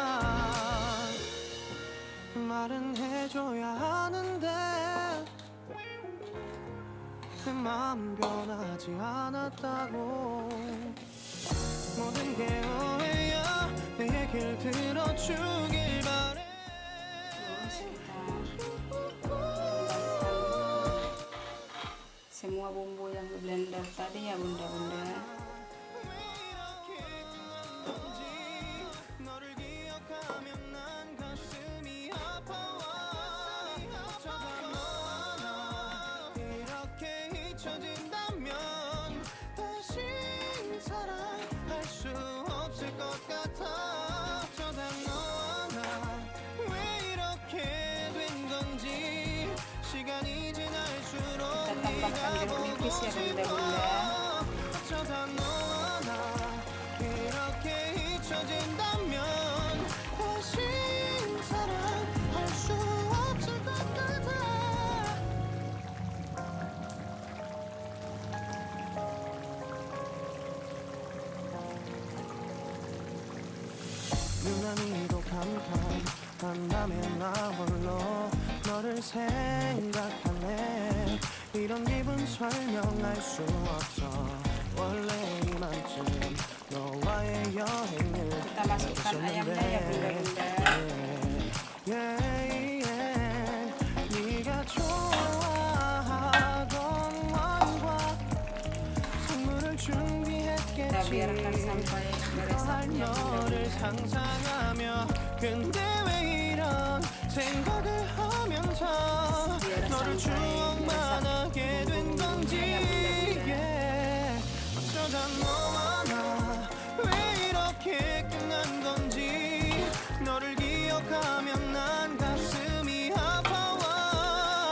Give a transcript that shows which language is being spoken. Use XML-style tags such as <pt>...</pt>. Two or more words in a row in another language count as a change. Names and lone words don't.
<ko>말은 해줘야 하는데 내 마음 변하지 않았다고. 모든 게 오해야. 내 얘길 들어주길 바래.</ko> <id>Terus kita semua bumbu yang di blender tadi ya bunda-bunda.</id> <ko>너를 기억하면 난 가슴이 아파와. 어쩌다 너와 나 이렇게 잊혀진다면 다시 사랑할 수 없을 것 같아. 어쩌다 너와 나 왜 이렇게 된 건지 시간이 지날수록</ko> <id>Kita tambahkan jeruk nipis ya bunda-bunda.</id> <ko>어쩌다 너와 나 이렇게 잊혀진다면 다시 사랑할 수 없을 것 같아. 유난히도 감탄한 밤에 나 홀로 너를 생각하네. 이런 기분 설명할 수 없어. 원래 이만큼 너와의 여행을</ko> <id>Kita masukkan ayamnya ya bunda-bunda.</id> <ko>네가 좋아하던 왕과 선물을</ko> <id>Kita</id> <ko>준비했겠지.</ko> <id>biarkan sampai meresapnya</id> <ko>너를</ko> <id>bunda-bunda.</id> <ko>상상하며 근데 왜 이런 생각을 하면서 너를 추억만 하게 된 건지. 어쩌다 너와 나 왜 이렇게 끝난 건지 너를 기억하면 난 가슴이 아파와.</ko>